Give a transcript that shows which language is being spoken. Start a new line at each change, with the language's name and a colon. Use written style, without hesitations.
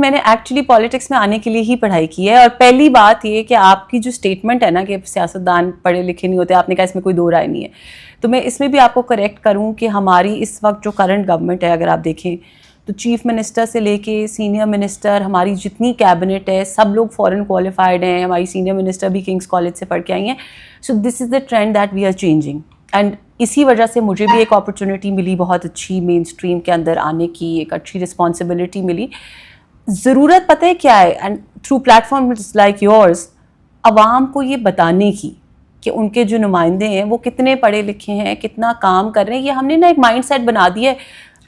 Urdu: میں نے actually politics میں آنے کے لیے ہی پڑھائی کی ہے. اور پہلی بات یہ کہ آپ کی جو اسٹیٹمنٹ ہے نا کہ سیاستدان پڑھے لکھے نہیں ہوتے، آپ نے کہا اس میں کوئی دو رائے نہیں ہے، تو میں اس میں بھی آپ کو کریکٹ کروں کہ ہماری اس وقت جو کرنٹ گورنمنٹ ہے اگر آپ دیکھیں تو چیف منسٹر سے لے کے سینئر منسٹر، ہماری جتنی کیبنٹ ہے سب لوگ فورن کوالیفائڈ ہیں. ہماری سینئر منسٹر بھی کنگس کالج سے پڑھ کے آئی ہیں.
English: So this is the trend that we are changing.
Urdu: And اسی وجہ سے مجھے بھی ایک اپرچونیٹی ملی بہت اچھی مین اسٹریم کے اندر آنے کی، ایک اچھی رسپانسبلٹی ملی. ضرورت پتہ ہے کیا ہے؟
English: and through platforms like yours
Urdu: عوام کو یہ بتانے کی کہ ان کے جو نمائندے ہیں وہ کتنے پڑھے لکھے ہیں، کتنا کام کر رہے ہیں. یہ ہم نے نا ایک مائنڈ سیٹ بنا دیا ہے.